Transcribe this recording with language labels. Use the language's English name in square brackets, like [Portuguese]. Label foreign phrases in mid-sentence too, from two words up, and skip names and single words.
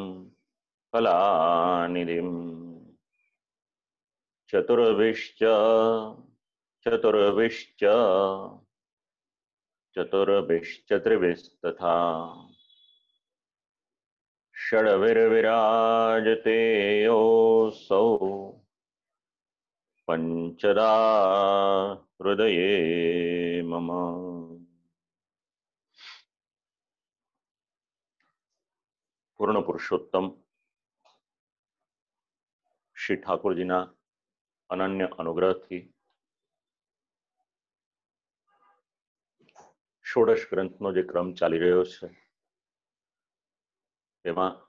[Sanskrit] कलानिधिम् चतुर्भिश्च चतुर्भिश्च चतुर्भिश्च त्रिभिस्तथा षड्भिर्विराजते योऽसौ पंचदा हृदये मम। [Gujarati] પૂર્ણ પુરુષોત્તમ શ્રી ઠાકોરજીના અનન્ય અનુગ્રહથી ષોડશ ગ્રંથનો જે ક્રમ ચાલી રહ્યો છે તેમાં